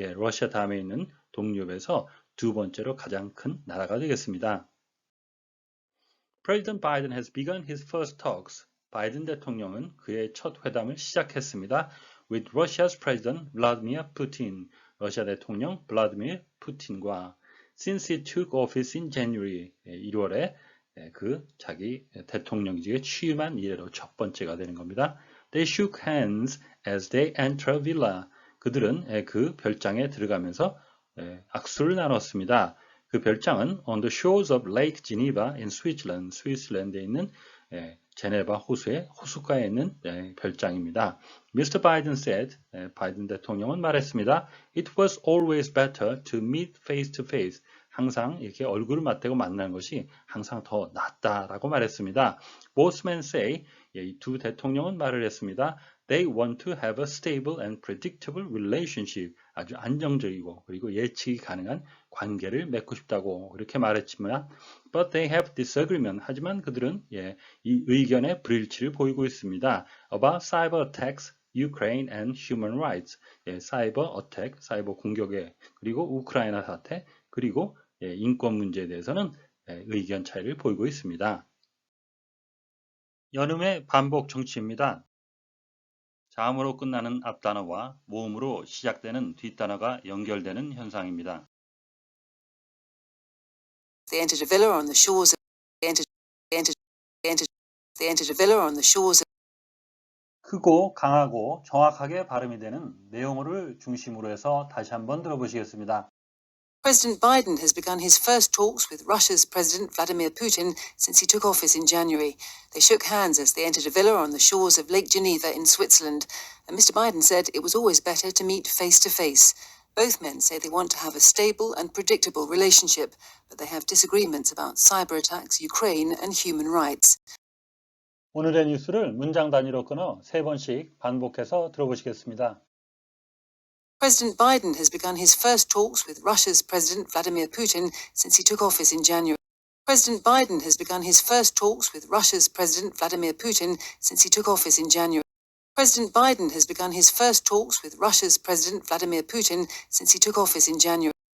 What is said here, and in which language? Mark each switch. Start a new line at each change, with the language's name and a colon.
Korean: 러시아 다음에 있는 동유럽에서 두 번째로 가장 큰 나라가 되겠습니다.
English: President Biden has begun his first talks.
Korean: 바이든 대통령은 그의 첫 회담을 시작했습니다.
English: With Russia's President Vladimir Putin.
Korean: 러시아 대통령 블라디미르 푸틴과
English: Since he took office in January.
Korean: 1월에 그 자기 대통령직에 취임한 이래로 첫 번째가 되는 겁니다.
English: They shook hands as they entered a villa.
Korean: 그들은 그 별장에 들어가면서 악수를 나눴습니다. 그 별장은
English: on the shores of Lake Geneva in Switzerland,
Korean: 스위스랜드에 있는 제네바 호수의 호숫가에 있는 별장입니다. Mr. Biden said, 바이든 대통령은 말했습니다.
English: It was always better to meet face to face.
Korean: 항상 이렇게 얼굴을 맞대고 만나는 것이 항상 더 낫다라고 말했습니다.
English: Both men say,
Korean: 이 두 대통령은 말을 했습니다.
English: They want to have a stable and predictable relationship.
Korean: 아주 안정적이고 그리고 예측이 가능한 관계를 맺고 싶다고 이렇게 말했지만
English: But they have disagreement.
Korean: 하지만 그들은 이 의견의 불일치를 보이고 있습니다.
English: About cyber attacks, Ukraine and human rights.
Korean: 사이버 어택, 사이버 공격에 그리고 우크라이나 사태 그리고 인권 문제에 대해서는 의견 차이를 보이고 있습니다. 연음의 반복 정치입니다. 자음으로 끝나는 앞단어와 모음으로 시작되는 뒷단어가 연결되는 현상입니다.
English: They entered a villa on the shores of They entered a villa on the shores of
Korean: 크고 강하고 정확하게 발음이 되는 내용어를 중심으로 해서 다시 한번 들어보시겠습니다.
English: President Biden has begun his first talks with Russia's President Vladimir Putin since he took office in January. They shook hands as they entered a villa on the shores of Lake Geneva in Switzerland, and Mr. Biden said it was always better to meet face to face. Both men say they want to have a stable and predictable relationship, but they have disagreements about cyber attacks, Ukraine, and human rights.
Korean: 오늘의 뉴스를 문장 단위로 끊어 세 번씩 반복해서 들어보시겠습니다.
English: President Biden has begun his first talks with Russia's President Vladimir Putin since he took office in January. President Biden has begun his first talks with Russia's President Vladimir Putin since he took office in January. President Biden has begun his first talks with Russia's President Vladimir Putin since he took office in January.